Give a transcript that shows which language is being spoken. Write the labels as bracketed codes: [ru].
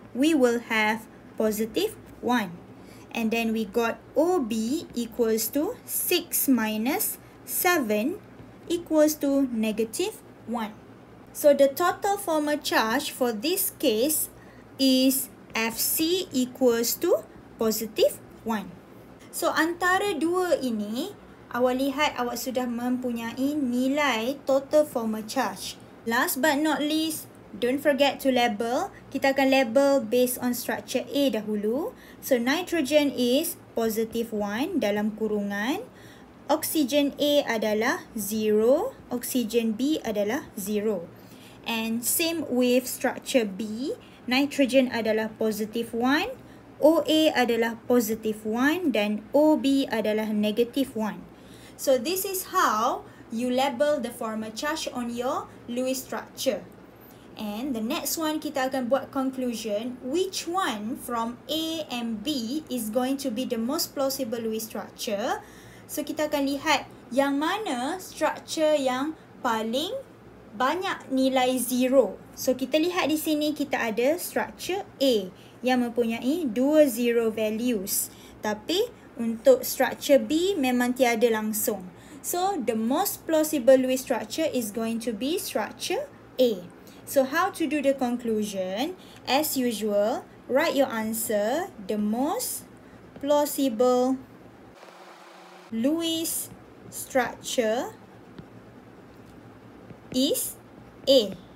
[en] We will have positive 1. And then we got OB equals to 6 minus 7 equals to negative 1. So the total formal charge for this case is FC equals to positive 1. [ms] So antara dua ini, awak lihat awak sudah mempunyai nilai total formal charge. [en] Last but not least, don't forget to label. [ms] Kita akan [en] label based on structure A [ms] dahulu. [en] So nitrogen is positive 1 [ms] dalam kurungan. Oksigen A adalah 0. Oksigen B adalah 0. [en] And same with structure B. [ms] Nitrogen adalah positive 1. OA adalah positive 1 dan OB adalah negative 1. [en] So this is how you label the formal charge on your Lewis structure. And the next one, [ms] kita akan buat [en] conclusion. Which one from A and B is going to be the most plausible Lewis structure? [ms] So kita akan lihat yang mana structure yang paling banyak nilai 0. So kita lihat di sini kita ada structure A yang mempunyai 2 zero values. Tapi untuk structure B memang tiada langsung. [en] So the most plausible Lewis structure is going to be structure A. So how to do the conclusion? As usual, write your answer. The most plausible Lewis structure is A.